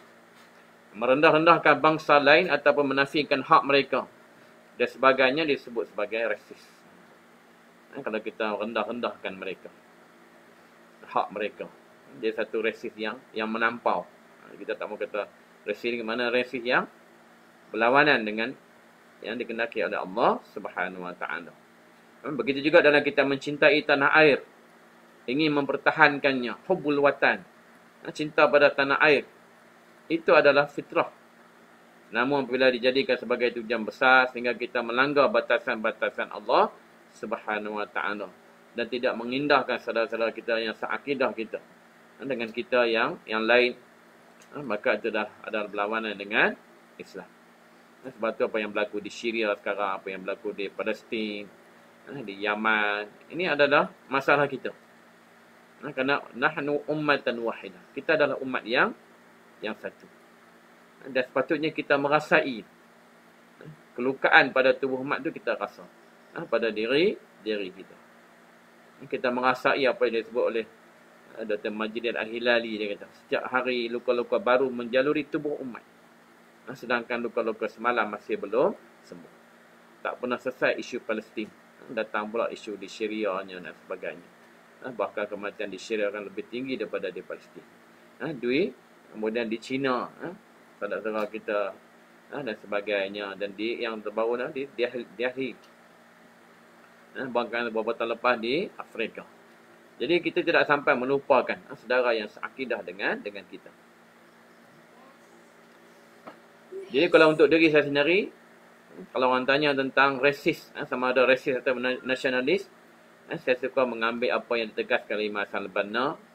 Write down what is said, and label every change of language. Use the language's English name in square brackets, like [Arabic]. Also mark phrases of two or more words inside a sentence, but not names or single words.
[Malay] Merendah-rendahkan bangsa lain ataupun menafikan hak mereka dan sebagainya disebut sebagai rasis. Kalau kita rendah-rendahkan mereka, hak mereka, dia satu rasis yang menampau. Kita tak mau kata rasis ni mana rasis yang berlawanan dengan yang dikehendaki oleh Allah [Arabic] سبحانه وتعالى. [Malay] Begitu juga dalam kita mencintai tanah air, ingin mempertahankannya, [Arabic] حب الوطن, [Malay] cinta pada tanah air, itu adalah fitrah. Namun apabila dijadikan sebagai tujuan besar sehingga kita melanggar batasan-batasan Allah [Arabic] سبحانه وتعالى [Malay] dan tidak mengindahkan saudara-saudara kita yang seakidah kita dengan kita yang lain, maka itu adalah berlawanan dengan Islam. Sebab itu apa yang berlaku di Syria sekarang, apa yang berlaku di Palestin, di Yaman, ini adalah masalah kita. [Arabic] Kerana نحن أمة واحدة. [Malay] Kita adalah umat yang satu. Dan sepatutnya kita merasai kelukaan pada tubuh umat itu kita rasa. Pada diri kita. Kita merasai apa yang disebut oleh Dr. Majid Al-Hilali. Dia kata, setiap hari luka-luka baru menjaluri tubuh umat. Sedangkan luka-luka semalam masih belum sembuh. Tak pernah selesai isu Palestin. Datang pula isu di Syria dan sebagainya. Bahkan kematian di Syria akan lebih tinggi daripada di Palestin. Kemudian di China, saudara-saudara kita dan sebagainya. Dan yang terbaru di Delhi. Bahkan beberapa tahun lepas di Afrika. Jadi kita tidak sampai melupakan saudara yang seakidah dengan kita. Jadi kalau untuk diri saya sendiri, kalau orang tanya tentang rasis, sama ada rasis atau nasionalis, saya suka mengambil apa yang ditegaskan oleh Imam Hassan al-Banna.